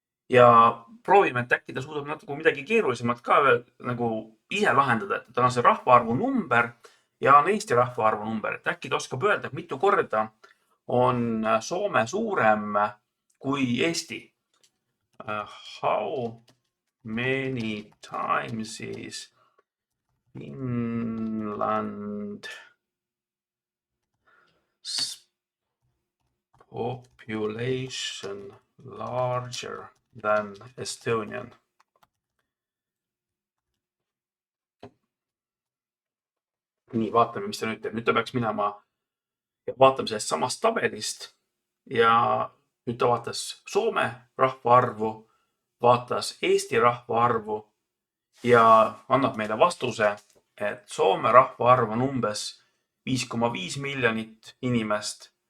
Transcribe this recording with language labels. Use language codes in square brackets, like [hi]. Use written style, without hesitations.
[et] Ja proovime, et äkki ta suudab natuke midagi keerulisemat ka nagu ise lahendada, et tal on see rahvaarvu number ja on Eesti rahvaarvu number. Et äkki ta oskab öelda, et mitu korda on Soome suurem kui Eesti. [en] How many times is Finland population larger than Estonian? [et] Nii, vaatame, mis ta nüüd teeb. Nüüd ta peaks minema ja vaatame sellest samast tabelist ja nüüd ta vaatas Soome rahvaarvu, vaatas Eesti rahvaarvu ja annab meile vastuse, et Soome rahvaarv on umbes 5,5 miljonit inimest.